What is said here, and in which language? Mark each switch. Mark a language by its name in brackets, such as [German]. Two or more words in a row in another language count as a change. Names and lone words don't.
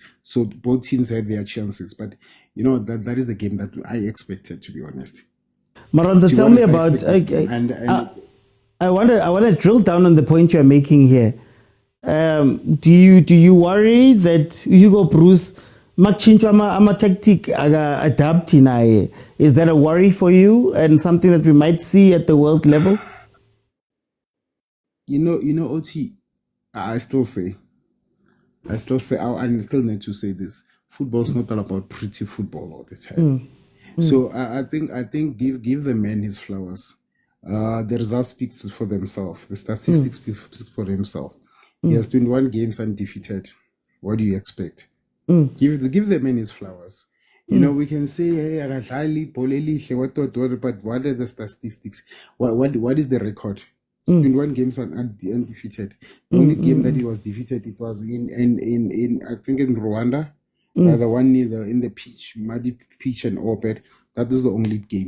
[English] So both teams had their chances, but that is the game that I expected, to be honest. Maronza, tell me about. I want to drill down on the point you're making here. Do you worry that Hugo Bruce [North Ndebele] makuchinjwa ama tactic adapt naye? [English] Is that a worry for you and something that we might see at the world level? Oti, I still say I still say, I still need to say this: football's not all about pretty football all the time. So I think give the man his flowers. The results speaks for themselves. The statistics speak for themselves. He has 21 games undefeated. What do you expect? Give the man his flowers. You know, we can say, [North Ndebele] hey, akadlali, bhola elihle, [English] what, but what are the statistics? What is the record? 21 games undefeated. The only game that he was defeated, it was in I think in Rwanda. The one in the pitch, muddy pitch and all that. That is the only game.